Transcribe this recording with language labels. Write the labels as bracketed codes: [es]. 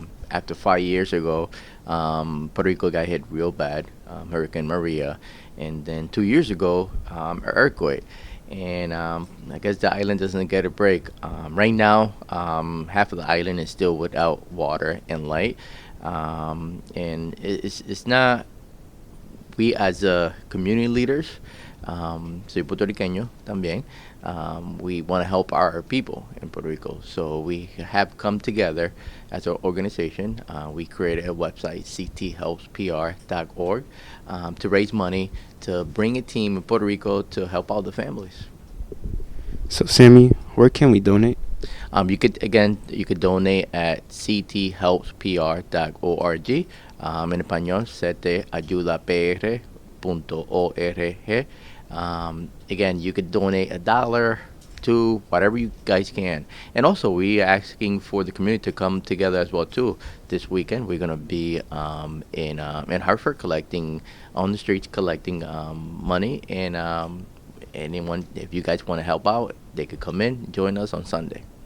[en] After 5 years ago, Puerto Rico got hit real bad, Hurricane Maria, and then 2 years ago, an earthquake. And I guess the island doesn't get a break. Right now, half of the island is still without water and light. And it's not, we as community leaders, [es] Soy puertorriqueño también. [en] We want to help our people in Puerto Rico. So we have come together as an organization. We created a website, cthelpspr.org, to raise money to bring a team in Puerto Rico to help out the families. So, Sammy, where can we donate? You could donate at cthelpspr.org. [es] En español, ctayudapr.org. [en] Again, you could donate $1 to whatever you guys can. And also, we are asking for the community to come together as well too. This weekend, we're gonna be in Hartford collecting on the streets, collecting money. And anyone, if you guys want to help out, they could come in, join us on Sunday.